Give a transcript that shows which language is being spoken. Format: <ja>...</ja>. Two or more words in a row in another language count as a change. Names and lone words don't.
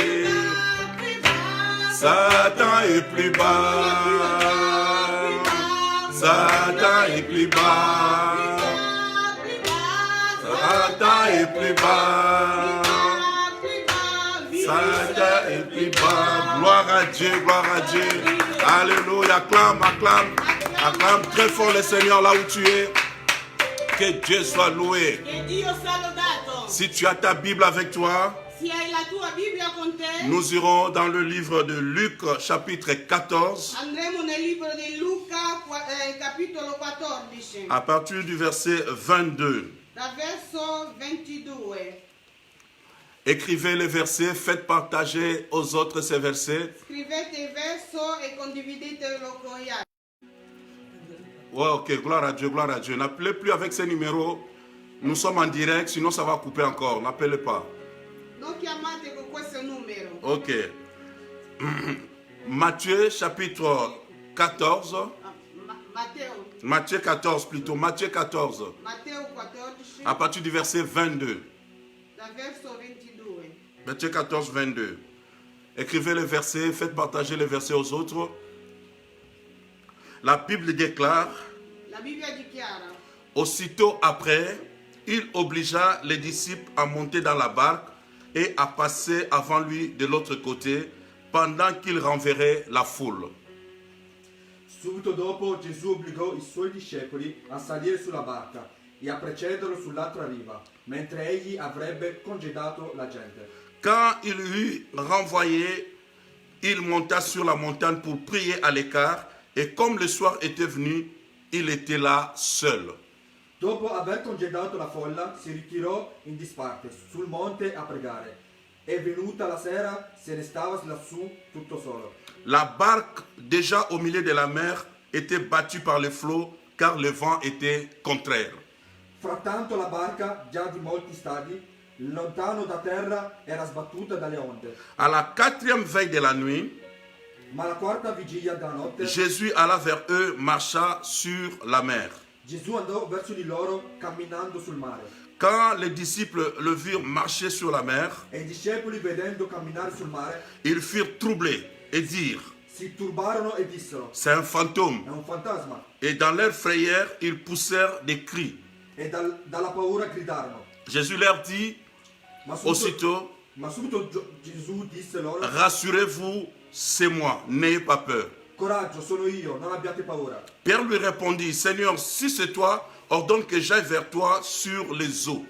<fr>Satan est plus bas, Satan est plus bas, Satan est plus bas, Satan est plus bas. Gloire à Dieu, gloire à Dieu. Alléluia, acclame, acclame, acclame très fort le Seigneur là où tu es. Que Dieu soit loué. Si tu as ta Bible avec toi,</fr> <it>Se hai la tua Bibbia con te,</it> <fr>nous irons dans le livre de Luc, chapitre 14,</fr> <it>andremo nel libro di Luca, capitolo 14,</it> <fr>à partir du verset 22.</fr> <it>dal verso 22.</it> <fr>Écrivez les versets, faites partager aux autres ces versets.</fr> <it>Scrivete il verso e condividetelo con gli altri.</it> <fr>Ouais, ok, gloire à Dieu, gloire à Dieu. N'appelez plus avec ces numéros. Nous sommes en direct, sinon ça va couper encore. N'appelez pas.</fr> <it>Non chiamate con questo numero.</it> <fr>Ok. Matthieu chapitre 14.</fr> <it>Matteo.</it> <fr>Matthieu 14 plutôt. Matthieu 14.</fr> <it>Matteo 14,</it> <fr>À partir du verset 22.</fr> <it>dal verso 22.</it> <fr>Matthieu 14, 22. Écrivez les versets, faites partager les versets aux autres. La Bible déclare,</fr> <it>La Bibbia dichiara,</it> <fr>aussitôt après, il obligea les disciples à monter dans la barque et à passer avant lui de l'autre côté pendant qu'il renverrait la foule.</fr> <it>Subito dopo Gesù obbligò i suoi discepoli a salire sulla barca e a precederlo sull'altra riva, mentre egli avrebbe congedato la gente.</it> <fr>Quand il eut renvoyé, il monta sur la montagne pour prier à l'écart, et comme le soir était venu, il était là seul.</fr> <it>Dopo aver congedato la folla, si ritirò in disparte sul monte a pregare. E venuta la sera, se ne stava lassù tutto solo.</it> <fr>La barque, déjà au milieu de la mer, était battue par les flots, car le vent était contraire.</fr> <it>Frattanto la barca, già di molti stadi, lontano da terra, era sbattuta dalle onde.</it> <fr>À la quatrième veille de la nuit,</fr> <it>Ma alla quarta vigilia della notte,</it> <fr>Jésus alla vers eux, marcha sur la mer.</fr> <it>Gesù andò verso di loro camminando sul mare.</it> <fr>Quand les disciples le virent marcher sur la mer,</fr> <it>E i discepoli, vedendo camminare sul mare,</it> <fr>ils furent troublés et dirent,</fr> <it>si turbarono e dissero:</it> <fr>c'est un fantôme.</fr> <it>è un fantasma.</it> <fr>Et dans leur frayeur, ils poussèrent des cris.</fr> <it>E dalla paura gridarono.</it> <fr>Jésus leur dit aussitôt,</fr> <it>Ma subito Gesù disse loro:</it> <fr>rassurez-vous, c'est moi, n'ayez pas peur.</fr> <it>coraggio, sono io, non abbiate paura.</it> <fr>Pierre lui répondit, Seigneur, si c'est toi, ordonne que j'aille vers toi sur les eaux.</fr>